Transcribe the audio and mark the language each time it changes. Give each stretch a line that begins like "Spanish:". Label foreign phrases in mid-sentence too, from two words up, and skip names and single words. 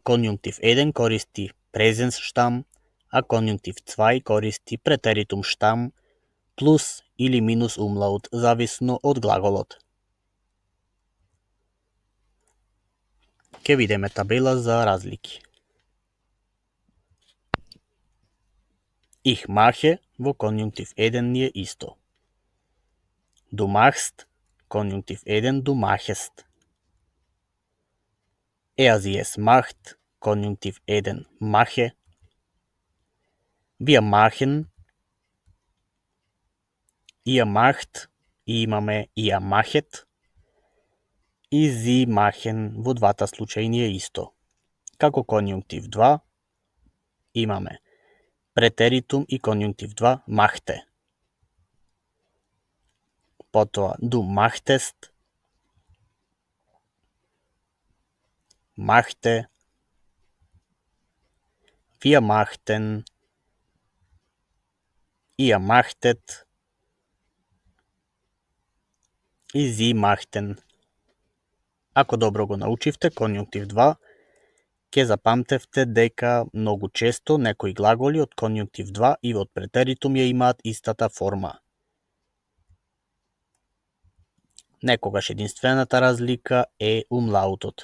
Macedonian: Конјунктив 1 користи презенс штам, а конјунктив 2 користи претеритум штам плюс или минус умлаут, зависно од глаголот. Ке видиме табела за разлики.
German: Ich mache
Macedonian: во конјунктив 1 ни е исто.
German: Du machst, конјунктив 1, du machest. Sie es macht, конјунктив 1, mache. Wir machen, ihr macht,
Macedonian: и имаме
German: ihr machet.
Macedonian: И
German: sie machen
Macedonian: во двата случаи ни е исто. Како конјунктив 2 имаме претеритум и конјунктив 2 machte.
German: Потоа du machtest, machte, wir machten, ihr machtet и sie machten.
Macedonian: Ако добро го научивте конјунктив 2, ќе запамтевте дека многу често некои глаголи од конјунктив 2 и од претеритум ја имаат истата форма. Некогаш единствената разлика е умлаутот.